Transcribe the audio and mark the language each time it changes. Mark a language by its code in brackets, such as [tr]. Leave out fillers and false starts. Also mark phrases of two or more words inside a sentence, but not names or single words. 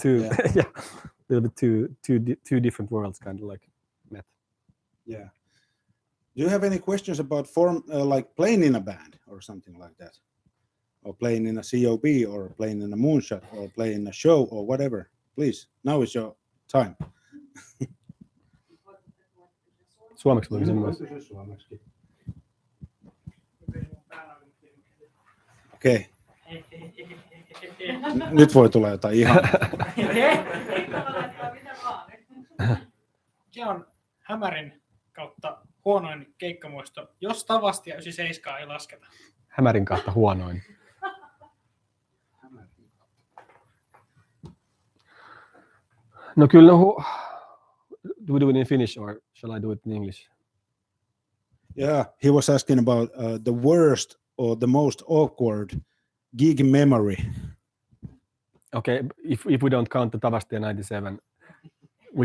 [en] A little bit two different worlds kind of like met. Yeah. Do you have any questions about like playing in a band or something like that, or playing in a COB or playing in a moonshot or playing in a show or whatever? Please, now is your time. [fi] Suomeksi voi sanoa. Okei. Nyt voi tulla jotain ihan. Se on hämärin kautta huonoin keikkamuisto, jos Tavastia 97 ei lasketa? Hämärin kautta huonoin. No kyllä, [en] do we do it in Finnish or shall I do it in English? Yeah, he was asking about the worst or the most awkward gig memory. Okay, if we don't count the Tavastia 97, which